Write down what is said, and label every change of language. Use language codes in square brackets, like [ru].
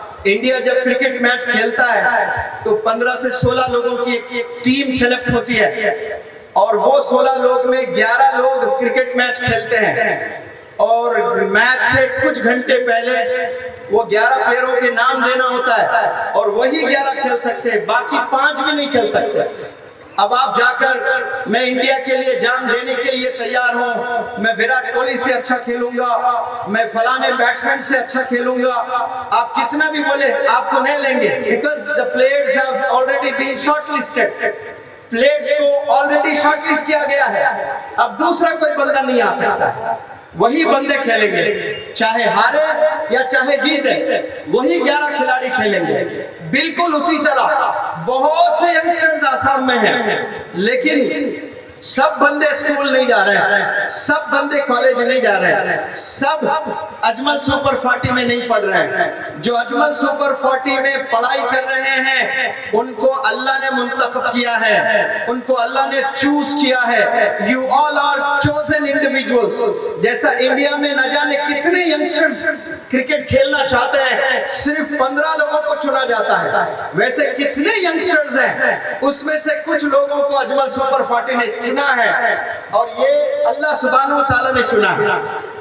[ur] India جب cricket match کھیلتا ہے تو 15 سے 16 لوگوں کی ایک ٹیم سلیکٹ ہوتی ہے اور وہ 16 لوگ میں 11 لوگ کرکٹ میچ کھیلتے ہیں اور میچ سے کچھ گھنٹے پہلے وہ 11 پلیئروں کے نام دینا ہوتا ہے اور وہی 11 کھیل سکتے ہیں, باقی 5 بھی نہیں کھیل سکتے. اب آپ جا کر میں انڈیا کے لیے جان دینے کے لیے تیار ہوں, میں وراٹ کوہلی سے اچھا کھیلوں گا, میں فلانے بیٹسمین سے اچھا کھیلوں گا, آپ کتنا بھی بولے آپ کو نہیں لیں گے. [en] because the players have already been shortlisted. [ur] Players کو آلریڈی شارٹ لسٹ کیا گیا ہے, اب دوسرا کوئی بندہ نہیں آ سکتا. وہی بندے کھیلیں گے, چاہے ہارے یا چاہے جیتے, وہی 11 کھلاڑی کھیلیں گے. بالکل اسی طرح بہت سے ینگسٹرز آسام میں ہیں لیکن سب بندے اسکول نہیں جا رہے ہیں, سب بندے کالج نہیں جا رہے ہیں, سب اجمل سپر 40 میں نہیں پڑھ رہے ہیں. جو اجمل سپر 40 میں پڑھائی کر رہے ہیں ان کو اللہ نے منتخب کیا ہے, ان کو اللہ نے چوز کیا ہے. [en] You all are chosen individuals. [ur] جیسا انڈیا میں نہ جانے کتنے ینگسٹرز کرکٹ کھیلنا چاہتے ہیں, صرف 15 لوگوں کو چنا جاتا ہے. ویسے کتنے ینگسٹرز ہیں, اس میں سے کچھ لوگوں کو اجمل سپر 40 نے چنا ہے اور یہ اللہ سبحانہ و تعالیٰ نے چنا ہے.